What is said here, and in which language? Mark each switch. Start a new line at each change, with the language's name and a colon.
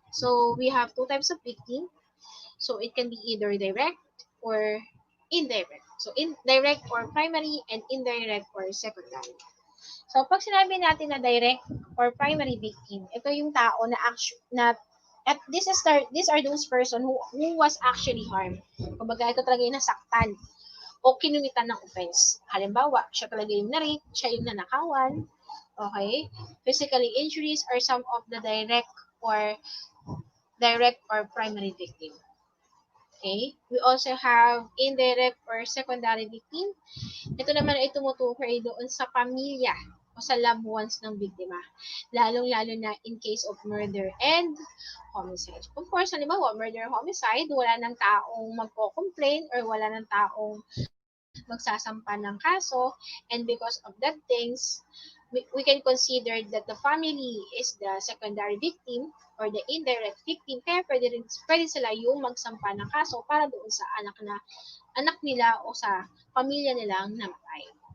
English: So we have 2 types of victim. So it can be either direct or indirect. So indirect or primary and indirect or secondary. So
Filipino: pag sinabi natin na
English: direct or primary victim,
Filipino: ito yung tao na at
English: these are those person who was actually harmed.
Filipino: Kumbaga ito talaga yung nasaktan o kinumitan ng offense. Halimbawa, siya talaga yung na-rape, siya yung nanakawan.
English: Okay? Physically injuries are some of the direct or primary victim. Okay? We also have indirect or secondary victim.
Filipino: Ito naman ay tumutukoy doon sa pamilya o sa loved ones ng biktima. Lalong-lalo na
English: in case of murder and homicide.
Filipino: Of course, halimbawa, murder homicide, wala ng taong magko-complain or wala ng taong magsasampa ng kaso,
English: and because of that things, we can consider that the family is the secondary victim or the indirect victim,
Filipino: kaya pwede sila yung magsampa ng kaso para doon sa anak nila o sa pamilya nilang namatay.